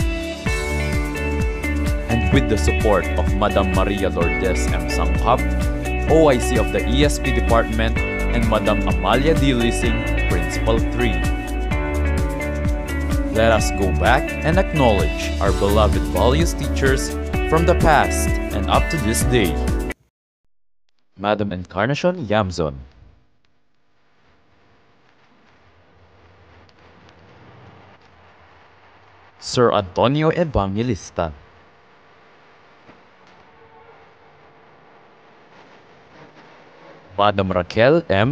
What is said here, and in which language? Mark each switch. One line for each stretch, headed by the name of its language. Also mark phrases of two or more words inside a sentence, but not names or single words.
English: And with the support of Madam Maria Lourdes M. Sangkap, OIC of the ESP department, and Madam Amalia D. Lising, Principal 3. Let us go back and acknowledge our beloved values teachers from the past and up to this day. Madam Encarnacion Yamzon, Sir Antonio Evangelista, Madam Raquel M.